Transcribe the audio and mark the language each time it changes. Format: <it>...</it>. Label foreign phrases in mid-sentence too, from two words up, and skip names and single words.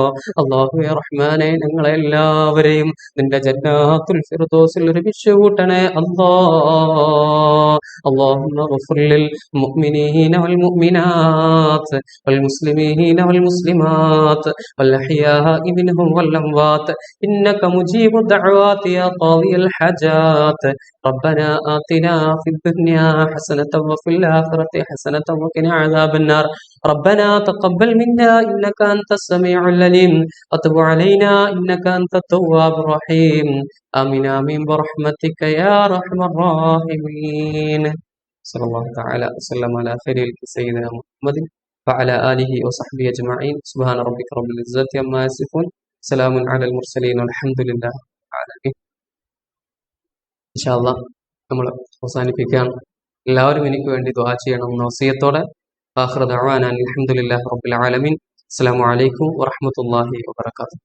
<ml>അല്ലാഹുവേ റഹ്മാനെ ഞങ്ങളെല്ലാവരെയും നിന്റെ ജന്നാത്തുൽ ഫിർദൗസിൽ ഒരുമിച്ച് കൂട്ടണേ അല്ലാഹ്.</ml> <ar>اللهم اغفر للمؤمنين والمؤمنات والمسلمين والمسلمات والأحياء منهم والأموات إنك مجيب الدعوات يا قاضي الحاجات. ربنا آتنا في الدنيا حسنة وفي الآخرة حسنة وقنا عذاب النار. ربنا تقبل منا إنك أنت السميع العليم وتب علينا إنك أنت التواب الرحيم آمين آمين برحمتك يا أرحم الراحمين صلى الله تعالى وسلم على خير سيدنا محمد وعلى آله وصحبه أجمعين سبحان ربك رب العزة عما يصفون سلام على المرسلين والحمد لله رب العالمين إن شاء الله</ar> <ml>നമ്മൾ അവസാനിപ്പിക്കുകയാണ്. എല്ലാവരും എനിക്ക് വേണ്ടി ദുആ ചെയ്യണം എന്ന വസിയത്തോടെ</ml> <ar>آخر دعوانا الحمد لله رب العالمين. السلام عليكم ورحمة الله وبركاته.</ar>